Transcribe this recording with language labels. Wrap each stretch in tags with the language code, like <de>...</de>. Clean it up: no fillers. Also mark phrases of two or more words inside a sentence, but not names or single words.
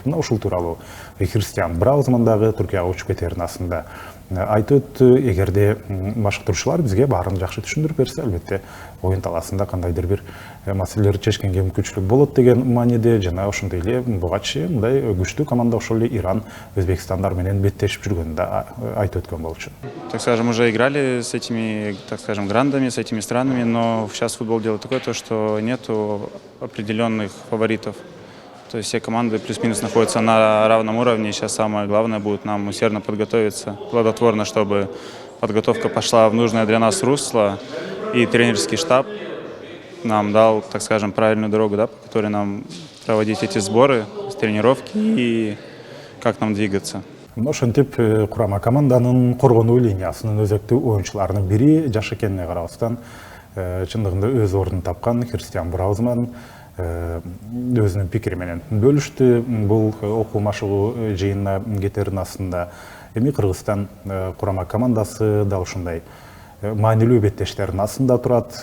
<ky>Мына ушул тууралуу Христиан Браузмандагы Түркияга учуп кетерин астында айтып өттү. Эгерде башкаруучулар бизге баарын жакшы түшүндүрүп берсе, албетте ойын таласында кандайдыр бир маселелерди чечкенге мүмкүнчүлүк болот деген мааниде, жана ошондой эле буга чейин мындай күчтүү команда ошол эле Иран, Өзбекстандар менен беттешип жүргөнүн да айтып өткөн болчу.</ky> <ru>Так скажем, уже играли с этими, так скажем, грандами, с этими странами, но сейчас футбол делает такое, то, что нету определенных фаворитов. То есть все команды плюс-минус находятся на равном уровне. Сейчас самое главное будет нам усердно подготовиться, плодотворно, чтобы подготовка пошла в нужное для нас русло, и тренерский штаб нам дал, так скажем, правильную дорогу, да, по которой нам проводить эти сборы, тренировки и как нам двигаться.</ru> <ky>Ошентип курама команданын коргонуу линиясынын өзөктүү оюнчуларынын бири жаш экенине карабастан чындыгында өз ордун тапкан Христиан Браузман өзүнүн пикири менен бөлүштү. Бул окуу машыгуу жыйынына кетерин астында эми Кыргызстан курама командасы дал ушундай маанилүү беттештердин астында турат.</ky>